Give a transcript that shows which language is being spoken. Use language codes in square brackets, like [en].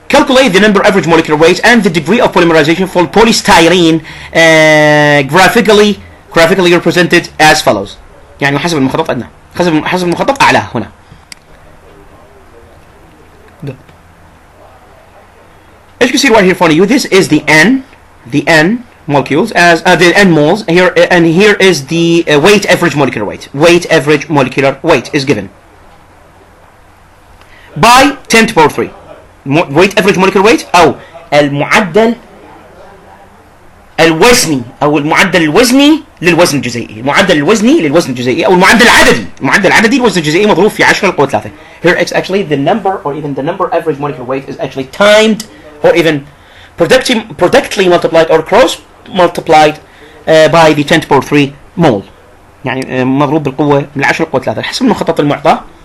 [en] Calculate the number average molecular weight and the degree of polymerization for polystyrene, graphically represented as follows. [ar] يعني حسب المخطط أدنى، حسب المخطط أعلى هنا. [en] As you can see right here in front of you, this is the N molecules as the n moles here, and here is the weight average molecular weight. Weight average molecular weight is given by 10 to the power 3. weight average molecular weight [ar] أو المعدل الوزني أو المعدل الوزني للوزن الجزيئي. المعدل الوزني للوزن الجزيئي أو المعدل العددي. المعدل العددي للوزن الجزيئي مضروب في 10 القوة 3. [en] Here it's actually the number or even the number average molecular weight is actually timed or even productly multiplied or cross multiplied by the 10 to the power 3 mole. [ar] يعني مضروب بالقوة من 10 القوة 3 حسب المخطط المعطى.